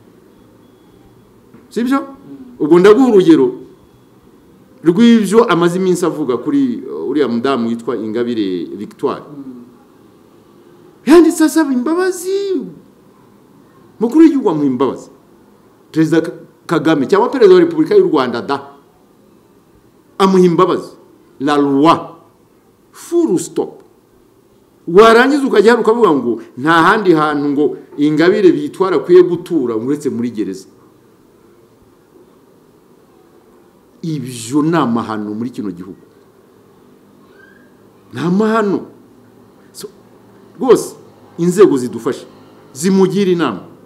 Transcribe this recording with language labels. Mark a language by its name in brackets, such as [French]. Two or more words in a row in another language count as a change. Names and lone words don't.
[Kinyarwanda] sibyo ubwo ndaguha urugero rw'ibyo amaze iminsi avuga kuri uriya mudamu witwa Ingabire Victoire yanditse asaba imbabazi mukuru w'igihugu amuha imbabazi Perezida Kagame cyangwa Perezida wa Repubulika y'u Rwanda amuha imbabazi [French] la loi [English] full stop [Kinyarwanda] warangiza ukajya ukavuga ngo nta handi hantu ngo Ingabire Victoire akwiye gutura uretse muri gereza ibyo ni amahano muri kino gihugu ni amahano rwose inzego zidufashe zimugira inama.